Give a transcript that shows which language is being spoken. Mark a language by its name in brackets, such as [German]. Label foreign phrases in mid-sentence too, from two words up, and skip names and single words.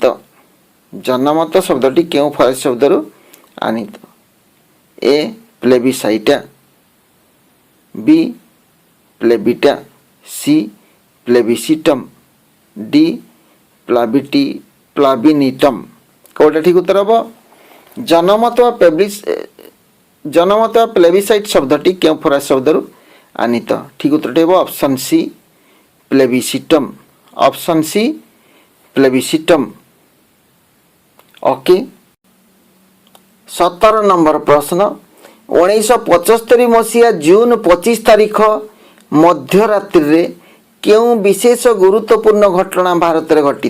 [Odia] ଜନମତ ଶବ୍ଦଟି କେଉଁ ଫରାସୀ ଶବ୍ଦରୁ ଆନୀତ? ଏ ପ୍ଲେବିସାଇଟା, ବି ପ୍ଲେବିଟା, ସି ପ୍ଲେବିସିଟମ, ଡି ପ୍ଲାବିନିଟମ। କଉଟା ଠିକ ଉତ୍ତର ହମ? ଜନମତ ଜନମତ ପ୍ଲେବିସାଇଟ ଶବ୍ଦଟି କେଉଁ ଫରାସୀ ଶବ୍ଦରୁ ଆନୀତ? ଠିକ ଉତ୍ତର ହମ ଅପ୍ସନ ସି ପ୍ଲେବିସିଟମ। ଅପ୍ସନ ସି ପ୍ଲେବିସିଟମ। ଓକେ। 17 ନମ୍ବର ପ୍ରଶ୍ନ, 1975 ମସିହା ଜୁନ 25 ତାରିଖ ମଧ୍ୟରାତ୍ରି ରେ କେଉଁ ବିଶେଷ ଗୁରୁତ୍ୱପୂର୍ଣ୍ଣ ଘଟଣା ଭାରତ ମେଁ ଘଟି?